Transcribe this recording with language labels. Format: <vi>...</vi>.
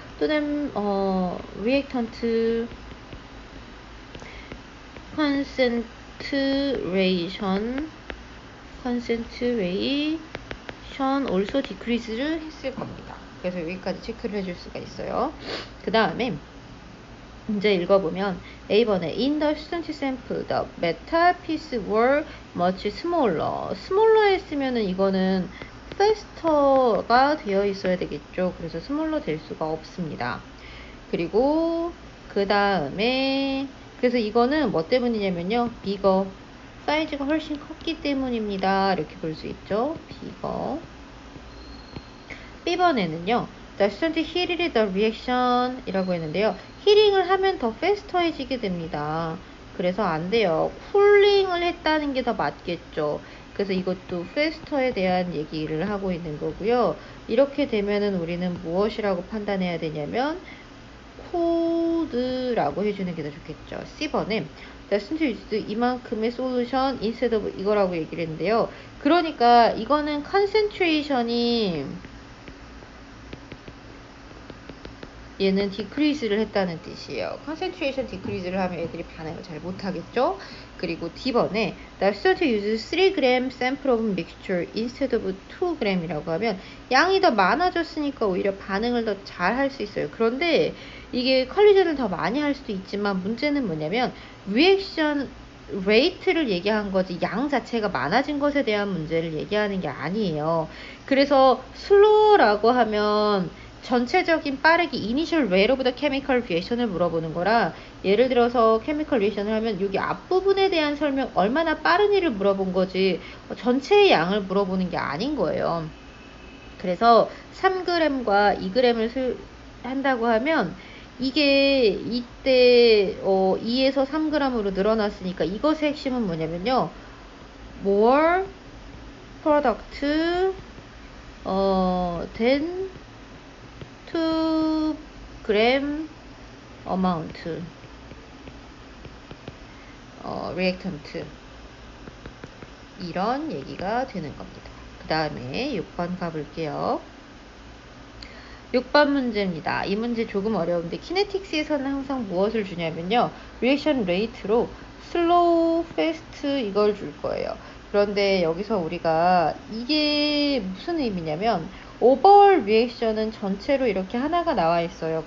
<en>또는 reactant concentration also decrease를</en> <ko>했을 겁니다. 그래서 여기까지 체크를 해줄 수가 있어요. 그 다음에 문제 읽어보면 A번에</ko> <en>In the student sample, the metal pieces were much smaller.</en> <ko>smaller 했으면은 이거는 faster가 되어 있어야 되겠죠. 그래서 smaller 될 수가 없습니다. 그리고 그 다음에 그래서 이거는 뭐 때문이냐면요.</ko> <en>bigger.</en> <ko>사이즈가 훨씬 컸기 때문입니다. 이렇게 볼 수 있죠. bigger. B번에는요.</ko> <en>The student heated the reaction</en> <ko>이라고 했는데요. 히링을 하면 더 페스터해지게 됩니다. 그래서 안 돼요. 쿨링을 했다는 게 더 맞겠죠. 그래서 이것도 faster에 대한 얘기를 하고 있는 거고요. 이렇게 되면은 우리는 무엇이라고 판단해야 되냐면 cold라고 해주는 게 더 좋겠죠. C번에</ko> <en>doesn't use</en> <ko>이만큼의 solution</ko> <en>instead of</en> <ko>이거라고 얘기를 했는데요. 그러니까 이거는 concentration이 얘는 decrease를 했다는 뜻이에요. concentration decrease를 하면 애들이 반응을 잘 못하겠죠. 그리고 D번에</ko> <en>the student uses 3g sample of mixture instead of 2g</en> <ko>이라고 하면 양이 더 많아졌으니까 오히려 반응을 더 잘 할 수 있어요. 그런데 이게 컬리전을 더 많이 할 수도 있지만 문제는 뭐냐면 reaction rate를 얘기한 거지 양 자체가 많아진 것에 대한 문제를 얘기하는 게 아니에요. 그래서 slow라고 하면 전체적인 빠르기</ko> <en>initial rate of the chemical reaction</en> <ko>을 물어보는 거라 예를 들어서 chemical reaction을 하면 여기 앞부분에 대한 설명 얼마나 빠르니를 물어본 거지 전체의 양을 물어보는 게 아닌 거예요. 그래서 3g과 2g을 한다고 하면 이게 이때 2에서 3g으로 늘어났으니까 이것의 핵심은 뭐냐면요.</ko> <en>more product than 2g amount reactant</en> <ko>이런 얘기가 되는 겁니다. 그 다음에 6번 가볼게요. 6번 문제입니다. 이 문제 조금 어려운데 키네틱스에서는 항상 무엇을 주냐면요. 리액션 레이트로 슬로우, 패스트 이걸 줄 거예요. 그런데 여기서 우리가 이게 무슨 의미냐면 오버올 리액션은 전체로 이렇게 하나가 나와 있어요.</ko>